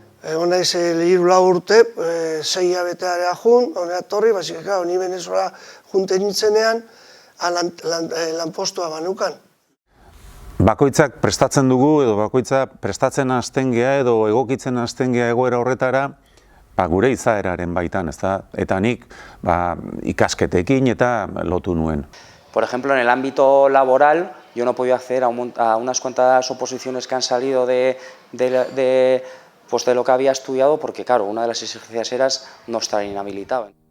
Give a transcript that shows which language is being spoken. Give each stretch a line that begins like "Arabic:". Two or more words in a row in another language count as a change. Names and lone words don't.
Basque: Egon naiz 3-4 urte, 6 hilabeteara jun, honera torri, basik, ni Venezuela junten nintzenean, lanpostua banukan. Bakoitzak prestatzen dugu, edo bakoitzak prestatzen hasten gea, edo egokitzen hasten gea egoera horretara, gure izaeraren baitan, eta nik ikasketekin eta lotu nuen.
Spanish: Por ejemplo, en el ámbito laboral, yo no he podido acceder a unas cuantas oposiciones que han salido de lo que había estudiado, porque claro, una de las exigencias era no estar inhabilitado.